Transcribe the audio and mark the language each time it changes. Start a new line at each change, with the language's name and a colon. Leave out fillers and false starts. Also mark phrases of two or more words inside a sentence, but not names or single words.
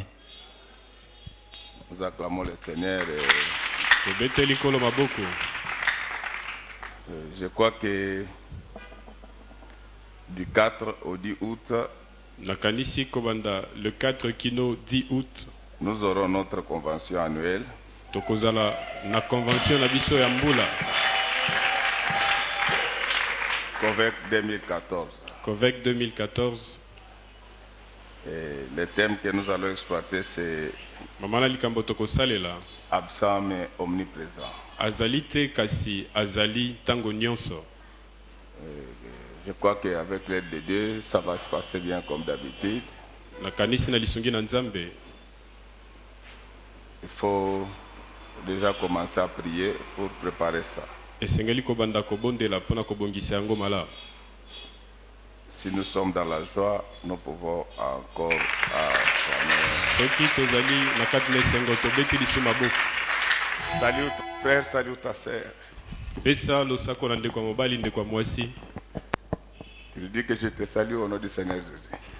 French: Nous acclamons le Seigneur. Je crois que du 4 au 10 août,
Lingala: Nakanisi Kobanda, le 4 kino 10 août,
French: nous aurons notre convention annuelle.
Lingala: Tokozala na convention na biso ya mbula.
French: COVEC 2014. COVEC 2014. Et le thème que nous allons exploiter, c'est
Lingala: Mamana likambo tokosalela.
French: Absent mais omniprésent.
Lingala: Azali te kasi azali tango nyonso.
French: Je crois qu'avec l'aide de Dieu, ça va se passer bien comme d'habitude.
Lingala: Nakanisi na lisungi na nzambe.
French: Il faut déjà commencer à prier pour préparer ça.
Lingala: Esengeli kobanda kobondela pona kobongisa yango mala.
French: Si nous sommes dans la joie, nous pouvons encore salut ton frère, salut ta sœur. Tu lui dis que je te salue au nom du Seigneur Jésus.